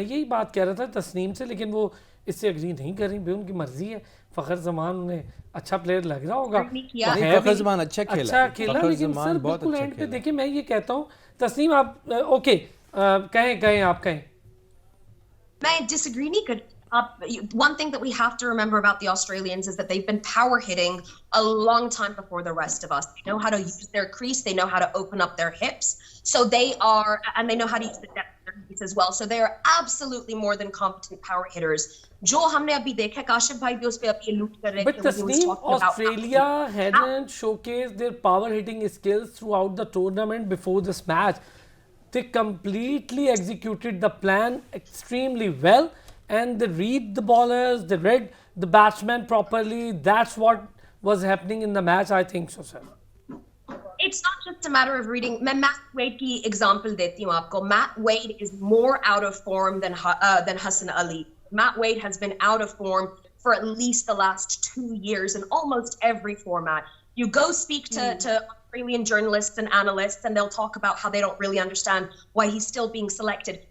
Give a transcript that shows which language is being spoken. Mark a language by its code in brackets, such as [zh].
[hi] मैं यही बात कह रहा था तस्नीम से, लेकिन वो इससे एग्री नहीं कर रही। भाई उनकी मर्जी है, फ़खर जमान उन्हें अच्छा प्लेयर लग रहा होगा, फ़खर जमान अच्छा खेला लेकिन सर बिल्कुल एंड पे देखिए मैं ये कहता हूँ, तस्नीम आप ओके कहें आप कहें। मैं डिसएग्री नहीं कर। [en] One thing that we have to remember about the Australians is that they've been power hitting a long time before the rest of us. They know how to use their crease, they know how to open up their hips, so they are, and they know how to use the depth of their crease as well. So they are absolutely more than competent power hitters. [hi] जो हमने अभी देखा, काशिफ भाई भी उस पे अभी लूट कर रहे थे। [en] But Tasneem, Australia hadn't showcased their power hitting skills throughout the tournament before this match. They completely executed the plan extremely well. And they read the ballers, they read the batsmen properly. That's what was happening in the match, I think so, sir. It's not just a matter of reading. [hi] मैं Matt Wade की example देती हूँ आपको. [en] Matt Wade is more out of form than Hassan Ali. Matt Wade has been out of form for at least the last 2 years in almost every format. You go speak to Australian journalists and analysts, and they'll talk about how they don't really understand why he's still being selected.